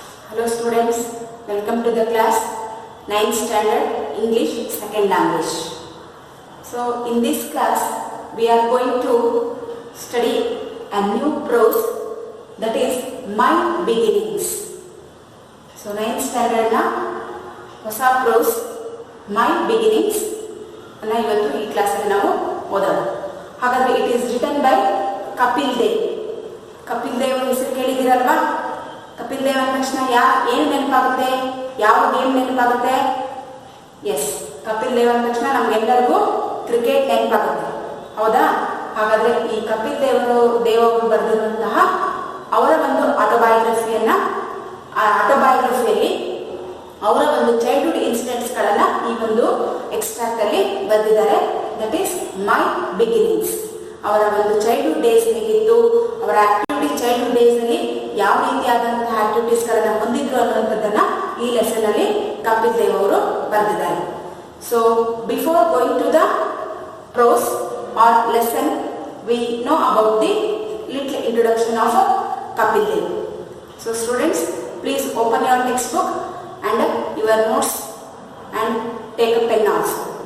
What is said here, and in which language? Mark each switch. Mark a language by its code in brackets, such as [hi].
[en] Hello students, welcome to the class 9th standard English second language. So in this class we are going to study a new prose, that is my beginnings. [kn] So 9th standard na ಹೊಸ prose [en] my beginnings [kn] ಅನ್ನ ಇವತ್ತು ಈ class ಅಲ್ಲಿ ನಾವು ಓದೋಣ. ಹಾಗಾದ್ರೆ [en] it is written by Kapil Dev. [kn] Kapil Dev ಹೆಸರು ಕೇಳಿದಿರಲ್ವಾ? ಕಪಿಲ್ ದೇವ್ ಅಂದ ತಕ್ಷಣ ಏನು ನೆನಪಾಗುತ್ತೆ? ಯಾವ ಗೇಮ್ ನೆನಪಾಗುತ್ತೆ? ಎಸ್, ಕಪಿಲ್ ದೇವ್ ಅಂದ ತಕ್ಷಣ ನಮ್ಗೆಲ್ಲರಿಗೂ ಕ್ರಿಕೆಟ್ ನೆನಪಾಗುತ್ತೆ, ಹೌದಾ? ಹಾಗಾದ್ರೆ ಈ ಕಪಿಲ್ ದೇವರು ಬರೆದಿರುವಂತಹ ಅವರ ಒಂದು ಆಟೋಬಯೋಗ್ರಫಿಯಲ್ಲಿ ಅವರ ಒಂದು ಚೈಲ್ಡ್ಹುಡ್ ಇನ್ಸಿಡೆಂಟ್ಸ್ ಗಳನ್ನ ಈ ಒಂದು ಎಕ್ಸ್ಟ್ರಾಕ್ಟ್ ಅಲ್ಲಿ ಬರೆದಿದ್ದಾರೆ. [en] That is my beginnings. [kn] ಅವರ ಒಂದು ಚೈಲ್ಡ್ಹುಡ್ ಡೇಸ್ ಹೇಗಿತ್ತು, ಅವರ ಆಕ್ಟಿವಿಟಿ ಚೈಲ್ಡ್ಹುಡ್ ಡೇಸ್ ಅಲ್ಲಿ ಯಾವ ರೀತಿಯಾದಂತಹ ಆಕ್ಟಿವಿಟೀಸ್ ಗಳನ್ನ ಹೊಂದಿದ್ರು ಅನ್ನುವಂಥದ್ದನ್ನ ಈ ಲೆಸನ್ ಅಲ್ಲಿ ಕಪಿಲ್ ದೇವ್ ಅವರು ಬರೆದಿದ್ದಾರೆ. [en] So before going to the prose or lesson, we know about the little introduction of Kapil Dev. So students, please open your textbook and your notes and take a pen also.